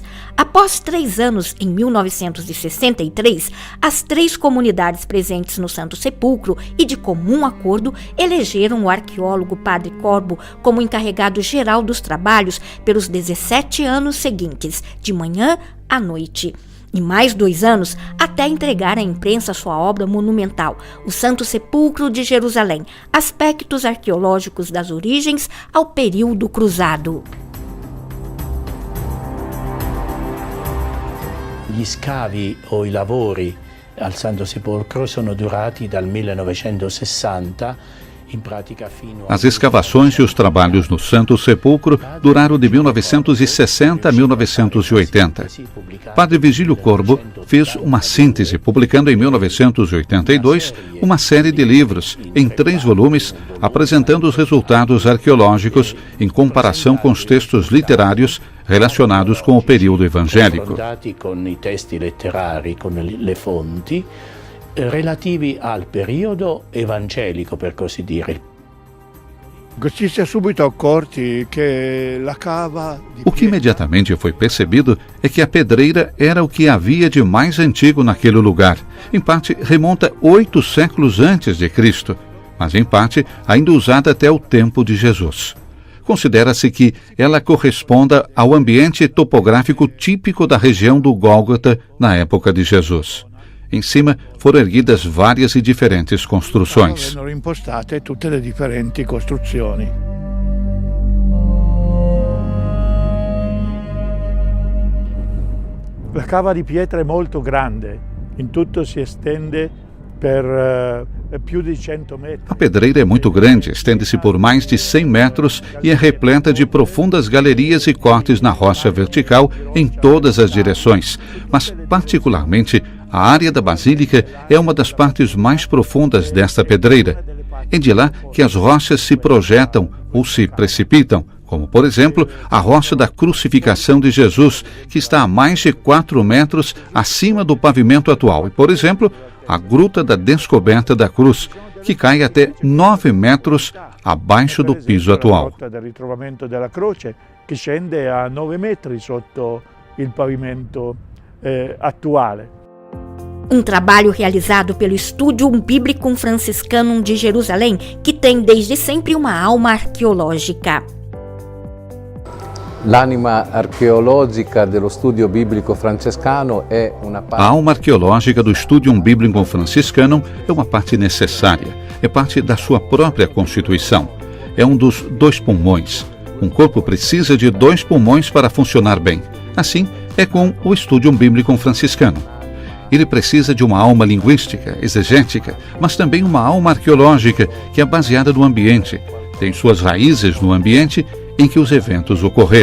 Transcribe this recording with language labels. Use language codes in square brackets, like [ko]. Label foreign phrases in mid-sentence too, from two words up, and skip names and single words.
[pt] Após 3 anos, em 1963, as 3 comunidades presentes no Santo Sepulcro e de comum acordo elegeram o arqueólogo Padre Corbo como encarregado geral dos trabalhos pelos 17 anos seguintes, de manhã à noite. E mais 2 anos até entregar à imprensa sua obra monumental, O Santo Sepulcro de Jerusalém, aspectos arqueológicos das origens ao período cruzado. [it] Gli scavi o i lavori al Santo Sepolcro sono durati dal 1960. [pt] As escavações e os trabalhos no Santo Sepulcro duraram de 1960 a 1980. Padre Vigílio Corbo fez uma síntese, publicando em 1982 uma série de livros, em 3 volumes, apresentando os resultados arqueológicos em comparação com os textos literários relacionados com o período evangélico. [it] Relativi al periodo evangelico, per così dire. [pt] O que imediatamente foi percebido é que a pedreira era o que havia de mais antigo naquele lugar. Em parte, remonta 8 séculos antes de Cristo, mas em parte ainda usada até o tempo de Jesus. Considera-se que ela corresponda ao ambiente topográfico típico da região do Gólgota na época de Jesus. Em cima foram erguidas várias e diferentes construções. [it] A cava di pietra è molto grande, in tutto si estende per più di 100 metri. [pt] A pedreira é muito grande, estende-se por mais de 100 metros e é repleta de profundas galerias e cortes na rocha vertical em todas as direções, mas particularmente a área da Basílica é uma das partes mais profundas desta pedreira. É de lá que as rochas se projetam ou se precipitam, como, por exemplo, a rocha da crucificação de Jesus, que está a mais de 4 metros acima do pavimento atual, e, por exemplo, a Gruta da Descoberta da Cruz, que cai até 9 metros abaixo do piso atual. A Gruta do [it] Ritrovamento della Croce, que scende a 9 metri sotto il pavimento attuale. [pt] Um trabalho realizado pelo Studium Biblicum Franciscanum de Jerusalém, que tem desde sempre uma alma arqueológica. [it] L'anima archeologica dello studio biblico francescano è una parte. [pt] A alma arqueológica do Studium Biblicum Franciscanum é uma parte necessária, é parte da sua própria constituição. É um dos 2 pulmões. Um corpo precisa de 2 pulmões para funcionar bem. Assim é com o Studium Biblicum Franciscanum. Ele precisa de uma alma linguística, exegética, mas também uma alma arqueológica que é baseada no ambiente, tem suas raízes no ambiente em que os eventos ocorreram.